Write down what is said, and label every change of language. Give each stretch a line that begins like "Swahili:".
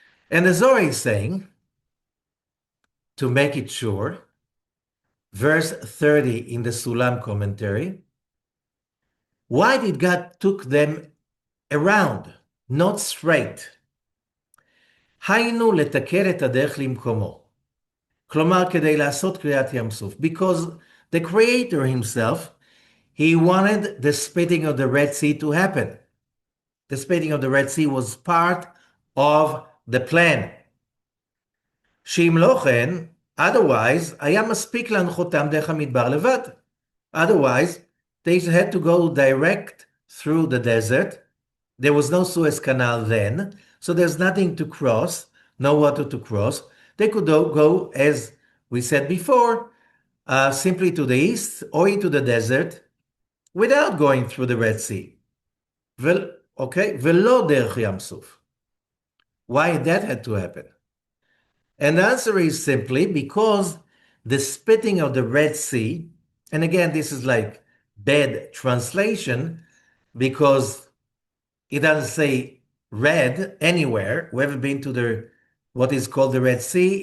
English: And the Zohar is saying, to make it sure, verse 30 in the Sulam commentary, Why did God took them around, not straight?
Hebrew: היינו לתקן את הדרך למקומו. כלומר, כדי לעשות קריעת ים סוף.
English: Because the Creator himself, he wanted the splitting of the Red Sea to happen. The splitting of the Red Sea was part of the plan.
Hebrew: שאם לא כן,
English: otherwise,
Hebrew: היה מספיק להנחותם דרך המדבר לבד.
English: Otherwise, they had to go direct through the desert. There was no Suez Canal then, so there's nothing to cross, no water to cross. They could go, as we said before, simply to the east or into the desert without going through the Red Sea.
Hebrew: Okay, ולא דרך ים סוף.
English: Why that had to happen? And the answer is simply because the splitting of the Red Sea, and again, this is like bad translation because it doesn't say red anywhere. We haven't been to what is called the Red Sea.